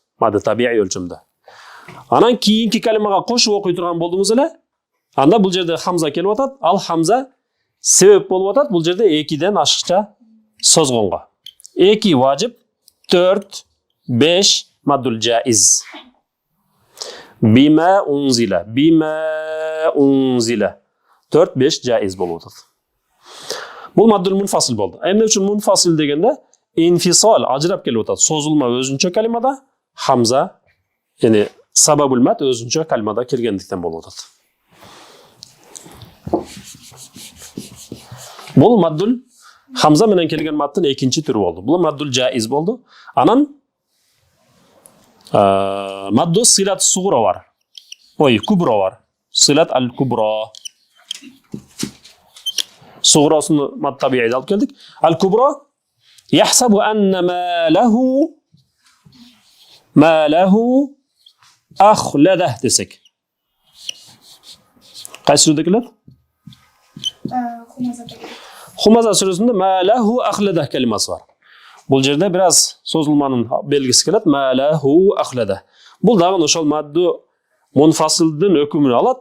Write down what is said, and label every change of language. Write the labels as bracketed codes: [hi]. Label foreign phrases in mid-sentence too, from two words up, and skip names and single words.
[ky] Мадда табиий өлчөмдө. Анан кийинки калимага кошуп окуй турган болдуңуз эле, анда бул жерде хамза келип атат. Ал хамза себеп болуп атат бул жерде 2ден ашыкча созгонго. 2 важип, 4, 5 [ar] المد الجائز. بما أنزل بما أنزل. [ky] 4-5 жаиз болуп атат. Бул [ar] المد المنفصل [ky] болду. Эмне үчүн мунфасил дегенде инфисал ажырап келип атат. Созулма өзүнчө калимада, хамза, яни [ar] سبب المد [ky] өзүнчө калимада келгендиктен болуп атат. Бул маддул хамза менен келген маттын экинчи түрү болду. Бул [ar] المد الجائز [ky] болду. Анан [ar] مد الصلة الصغرى [ky] бар. [ar] Кубра бар. الصلة الكبرى. [ky] Суграсын мад табиийди алып келдик. [ar] الكبرى يحسب أن ماله أخلده десек. [ky] Кайсы сүрөдө келет? Хумаза сүрөсүндө [ar] ماله أخلده [ky] калимасы бар. Бул жерде бир аз созулманын белгиси келет. [ar] ماله أخلده. [ky] Бул дагы ошол [ar] المد المنفصل [ky] өкүмүн алат.